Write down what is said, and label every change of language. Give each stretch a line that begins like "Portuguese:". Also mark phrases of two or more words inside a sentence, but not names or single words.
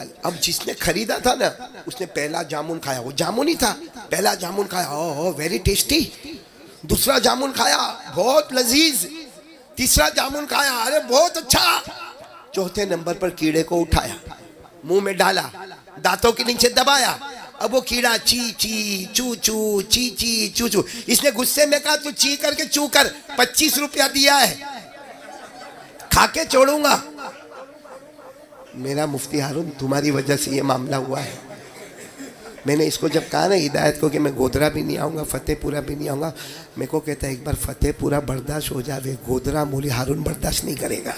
Urdu: اب جس نے خریدا تھا نا, اس نے پہلا جامن کھایا, وہ جامن ہی تھا. پہلا جامن کھایا,
English: oh very tasty.
Urdu: دوسرا جامن کھایا, بہت لذیذ. تیسرا جامن کھایا, ارے بہت اچھا. چوتھے نمبر پر کیڑے کو اٹھایا, منہ میں ڈالا, دانتوں کے نیچے دبایا. اب وہ کیڑا چی چی چو چو چی چی چو چو. اس نے غصے میں کہا تو چی کر کے چو کر, 25 روپیہ دیا ہے, کھا کے چھوڑوں گا. میرا مفتی ہارون تمہاری وجہ سے یہ معاملہ ہوا ہے. میں نے اس کو جب کہا نا ہدایت کو کہ میں گودرا بھی نہیں آؤں گا, فتح پورہ بھی نہیں آؤں گا, میرے کو کہتا ہے ایک بار فتح پورہ برداشت ہو جاوے, گودرا مولی ہارون برداشت نہیں کرے گا.